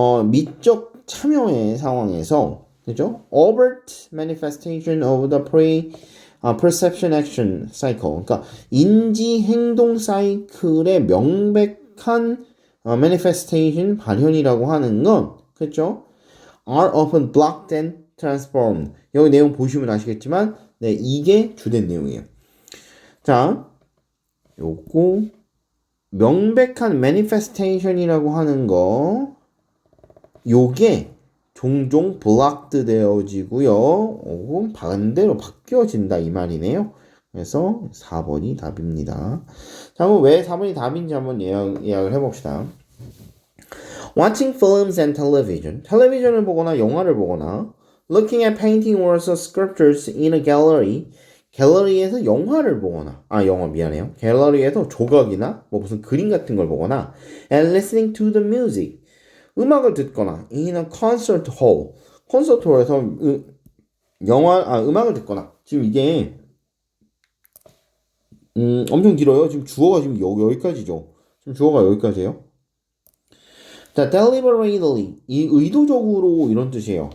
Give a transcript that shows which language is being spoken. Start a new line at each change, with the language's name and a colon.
Korean: 미적 참여의 상황에서 그죠?
English: overt manifestation of the perception action cycle.
Korean: 그러니까 인지 행동 사이클의 명백한 manifestation 발현이라고 하는 건 그렇죠?
English: are often blocked and transformed.
Korean: 여기 내용 보시면 아시겠지만 네, 이게 주된 내용이에요. 자, 요거 명백한 manifestation이라고 하는 거 요게 종종 blocked 되어지고요. 혹은 반대로 바뀌어진다 이 말이네요. 그래서 4번이 답입니다. 자, 그럼 왜 4번이 답인지 한번 예약을 해봅시다.
English: Watching films and television.
Korean: 텔레비전을 보거나 영화를 보거나
English: Looking at painting or sculptures in a gallery.
Korean: 갤러리에서 영화를 보거나 갤러리에서 조각이나 무슨 그림 같은 걸 보거나
English: and listening to the music.
Korean: 음악을 듣거나
English: in a concert hall.
Korean: 콘서트홀에서 음악을 듣거나 지금 이게 엄청 길어요. 지금 주어가 지금 여기까지죠. 지금 주어가 여기까지예요. 자, deliberately 이 의도적으로 이런 뜻이에요.